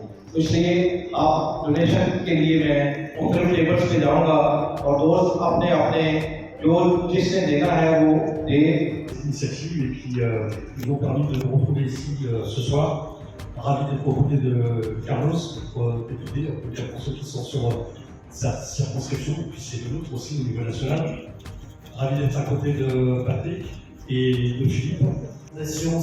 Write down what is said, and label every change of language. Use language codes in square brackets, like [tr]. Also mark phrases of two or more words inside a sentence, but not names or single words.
[ur] تو اس لیے آپ ڈونیشن کے لیے میں مختلف ٹیبلز پہ جاؤں گا اور دوست اپنے اپنے جو جس نے دینا ہے وہ دے. [fr] Initiative et puis ils nous ont permis de nous retrouver ici ce soir. Ravi d'être aux côtés de Carlos, notre député, on peut dire pour ceux qui sont sur sa circonscription, et puis c'est de l'autre aussi au niveau national. Ravi d'être à côté de Patrick et de Philippe.